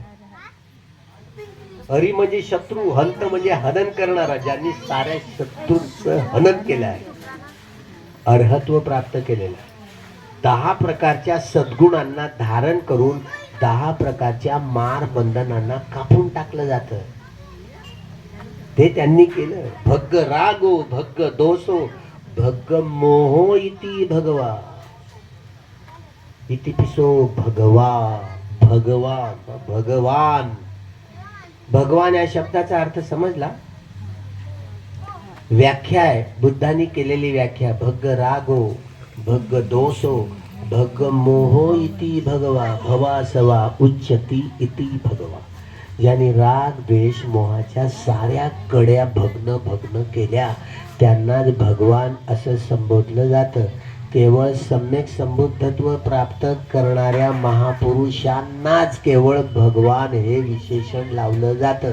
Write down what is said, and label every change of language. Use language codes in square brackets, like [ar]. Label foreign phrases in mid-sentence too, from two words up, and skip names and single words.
[mr] हरी म्हणजे शत्रू, हंत म्हणजे हनन करणारा, ज्यांनी साऱ्या शत्रूंचं हनन केलं आहे, अर्हत्व प्राप्त केलेलं आहे. 10 प्रकारच्या सद्गुणांना धारण करून 10 प्रकारच्या मार बंधनांना कापून टाकलं जातं. ते त्यांनी केलं. [pi] भग्ग रागो, भग्ग दोषो, भग्ग मोहो इति भगवा. इतिपिसो भगवा, भगवान, भगवान. [mr] भगवान या शब्दाचा अर्थ समजला? व्याख्या आहे, बुद्धांनी केलेली व्याख्या. [pi] भग्ग रागो, भग्ग दोषो, भग्ग मोहो इति भगवा, भवा सवा उच्चती इति भगवा. [mr] ज्यांनी राग द्वेष मोहाच्या साऱ्या कड्या भग्न भग्न केल्या त्यांनाच भगवान असं संबोधलं जातं. केवळ सम्यक संबुद्धत्व प्राप्त करणाऱ्या महापुरुषांनाच केवळ भगवान हे विशेषण लावलं जातं.